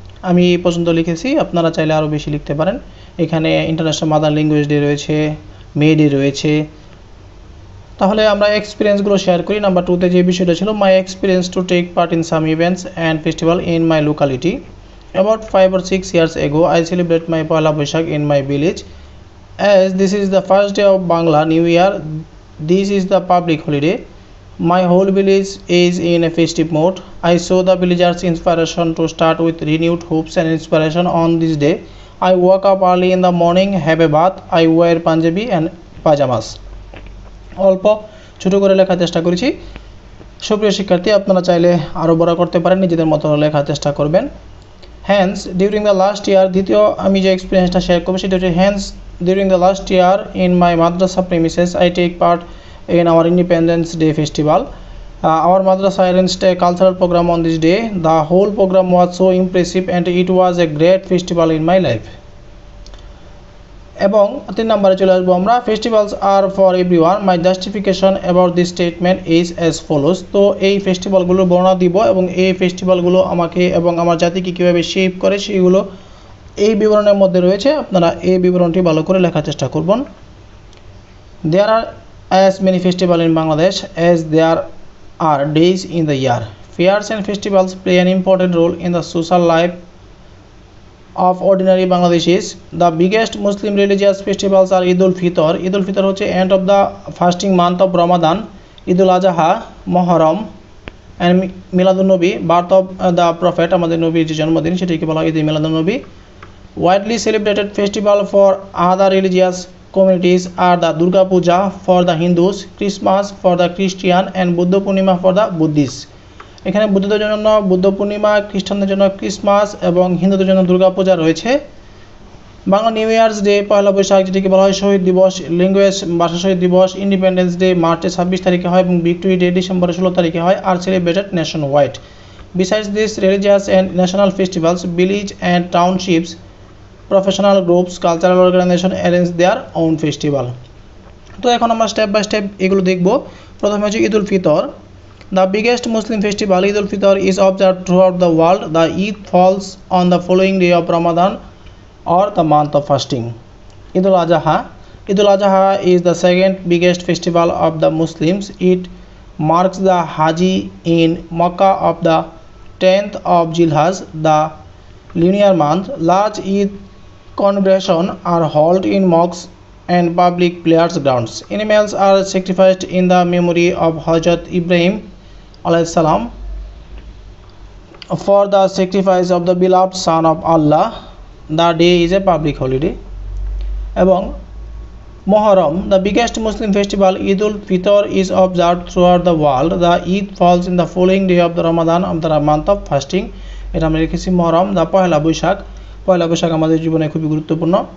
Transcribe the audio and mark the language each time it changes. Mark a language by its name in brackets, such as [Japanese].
[Bangla] আমি এই পর্যন্ত লিখেছি, আপনারা চাইলে আরও বেশি লিখতে পারেন। এখানে ইন্টারন্যাশনাল মাদার ল্যাঙ্গুয়েজ ডে রয়েছে, মে ডে রয়েছে। তাহলে আমরা এক্সপিরিয়েন্সগুলো শেয়ার করি। নাম্বার 2তে যে বিষয়টা ছিল, [English] My experience to take part in some events and festival in my locality. About 5 or 6 years ago, I celebrate my Poila Boishakh in my village. As this is the first day of Bangla New Year, this is the public holiday. My whole village is in a festive mode. I saw the villagers' inspiration to start with renewed hopes and inspiration on this day. I woke up early in the morning, have a bath. I wear Punjabi and pajamas. [Bangla] অল্প ছোটো করে লেখার চেষ্টা করেছি। সুপ্রিয় শিক্ষার্থী, আপনারা চাইলে আরও বড় করতে পারেন, নিজেদের মতো লেখার চেষ্টা করবেন। [English] Hence, during the last year, [Bangla] দ্বিতীয় আমি যে এক্সপিরিয়েন্সটা শেয়ার করবো সেটা হচ্ছে [English] hence during the last year in my madrasa premises I take part in our Independence Day festival. Our madrasa arranged a cultural program on this day. The whole program was so impressive and it was a great festival in my life. [Bangla] এবং 3 নম্বরে চলে আসবো আমরা, [English] Festivals are for everyone, my justification about this statement is as follows. [Bangla] তো এই ফেস্টিভ্যালগুলো বর্ণনা দিব এবং এই ফেস্টিভ্যালগুলো আমাকে এবং আমার জাতিকে কীভাবে শেপ করে সেগুলো এই বিবরণের মধ্যে রয়েছে। আপনারা এই বিবরণটি ভালো করে লেখার চেষ্টা করবেন। [English] There are as many festival in Bangladesh as there are days in the year. Fairs and festivals play an important role in the social life of ordinary Bangladeshis. The biggest Muslim religious festivals are Eid ul Fitr. Eid ul Fitr হচ্ছে end of the fasting month of Ramadan. Eid ul Adha, Muharram, and Miladun Nabi, birth of the Prophet, [Bangla] আমাদের নবীর যে জন্মদিন সেটাকে বলা হয় ঈদ মিলাদুন নবী। [English] Widely celebrated festival for other religious communities are the Durga Puja for the Hindus, Christmas for the Christian, and Buddha Purnima for the Buddhists. [Bangla] এখানে বুদ্ধদের জন্য বুদ্ধ পূর্ণিমা, খ্রিস্টানদের জন্য ক্রিসমাস এবং হিন্দুদের জন্য দুর্গাপূজা রয়েছে। বাংলা নিউ ইয়ার্স ডে পয়লা বৈশাখ, যেটিকে বলা হয় শহীদ দিবস, ল্যাঙ্গুয়েজ ভাষা শহীদ দিবস, ইন্ডিপেন্ডেন্স ডে মার্চের 26 তারিখে হয় এবং ভিক্টোরি ডে ডিসেম্বরের 16 তারিখে হয়, আর [English] Celebrated nationwide. Besides this religious and national festivals, village and townships, professional groups, cultural organization arrange their own festival. [Bangla] তো এখন আমরা স্টেপ বাই স্টেপ এগুলো দেখব। প্রথমে হচ্ছে Eid ul Fitr. [English] The biggest Muslim festival, Eid ul Fitr, is observed throughout the world. The Eid falls on the following day of Ramadan or the month of fasting. Eid ul Adha. Eid ul Adha is the second biggest festival of the Muslims. It marks the Haji in Makkah of the 10th of Zilhaj, the lunar month. Large Eid congregations are held in mosques and public prayer grounds. Animals are sacrificed in the memory of Hazrat Ibrahim alayhi salam for the sacrifice of the beloved son of Allah. The day is a public holiday. এবং Muharram, the biggest Muslim festival, Eid ul-Fitr, is observed throughout the world. The Eid falls in the following day of the Ramadan of the month of fasting. [Bangla] এটা আমরা লিখেছি মহরম। দা পয়লা বৈশাখ আমাদের জীবনে খুবই গুরুত্বপূর্ণ।